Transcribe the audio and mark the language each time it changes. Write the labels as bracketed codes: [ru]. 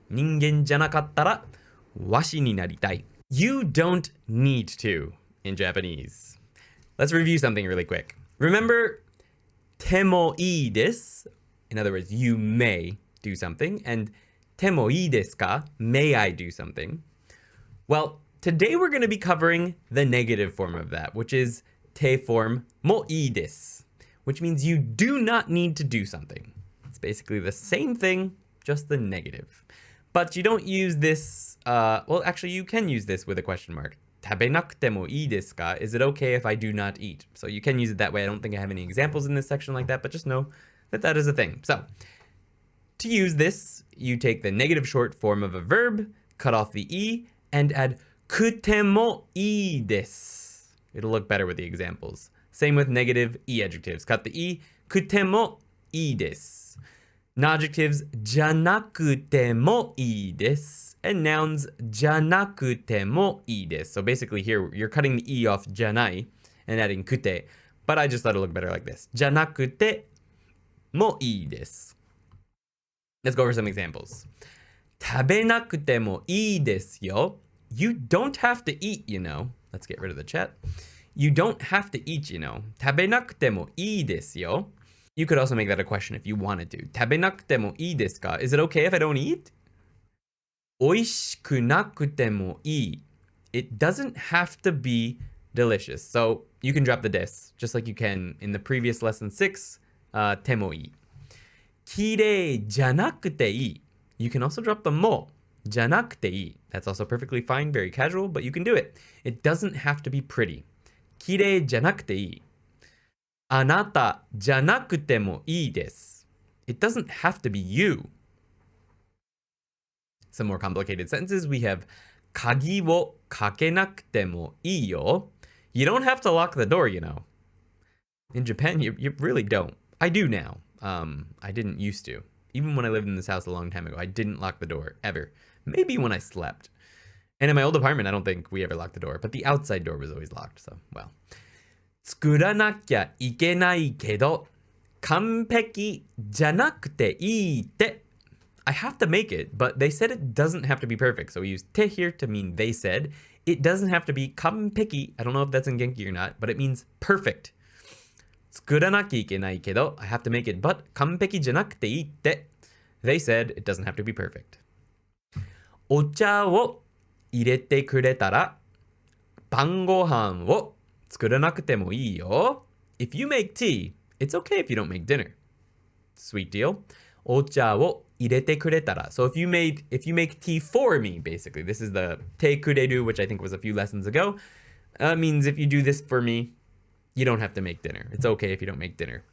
[ja] 人間じゃなかったらワシになりたい. [en] You don't need to in Japanese. Let's review something really quick. [ja] Remember, てもいいです. [en] In other words, you may do something. [ja] And てもいいですか? [en] May I do something? Well, today we're going to be covering the negative form of that, which is て form もいいです, which means you do not need to do something. It's basically the same thing, just the negative. But you don't use this, well, actually, you can use this with a question mark. [ja] 食べなくてもいいですか? [en] Is it okay if I do not eat? So you can use it that way. I don't think I have any examples in this section like that, but just know that that is a thing. So to use this, you take the negative short form of a verb, cut off the E, and add くてもいいです. It'll look better with the examples. Same with negative E adjectives. Cut the E, くてもいいです.Non-adjectives, じゃなくてもいいです. And nouns, じゃなくてもいいです. So basically here, you're cutting the E off じゃない and adding くて. But I just thought it looked better like this. [ja] じゃなくてもいいです. [en] Let's go over some examples. [ja] 食べなくてもいいですよ. [en] You don't have to eat, you know. Let's get rid of the chat. You don't have to eat, you know. [ja] 食べなくてもいいですよ. [en] You could also make that a question if you wanted to. [ja] 食べなくてもいいですか? [en] Is it okay if I don't eat? [ja] おいしくなくてもいい. [en] It doesn't have to be delicious. So you can drop the des, just like you can in the previous lesson 6, てもいい. [ja] きれいじゃなくていい. [en] You can also drop the も.じゃなくていい. That's also perfectly fine, very casual, but you can do it. It doesn't have to be pretty. [ja] きれいじゃなくていい.あなたじゃなくてもいいです. [en] It doesn't have to be you. Some more complicated sentences. We have 鍵をかけなくてもいいよ. You don't have to lock the door, you know. In Japan, you really don't. I do now. I didn't used to. Even when I lived in this house a long time ago, I didn't lock the door, ever. Maybe when I slept. And in my old apartment, I don't think we ever locked the door. But the outside door was always locked, so, well. [ja] 作らなきゃいけないけど、完璧じゃなくていいって。 [en] I have to make it, but they said it doesn't have to be perfect. So we use て here to mean they said. It doesn't have to be 完璧. I don't know if that's in Genki or not, but it means perfect. [ja] 作らなきゃいけないけど、 [en] I have to make it, but [ja] 完璧じゃなくていいって。 [en] They said it doesn't have to be perfect. [ja] お茶を入れてくれたら、晩ご飯を作らなくてもいいよ. [en] If you make tea, it's okay if you don't make dinner. Sweet deal. [ja] お茶を入れてくれたら. [en] So if you make tea for me, basically, this is the てくれる, which I think was a few lessons ago. Means if you do this for me, you don't have to make dinner. It's okay if you don't make dinner.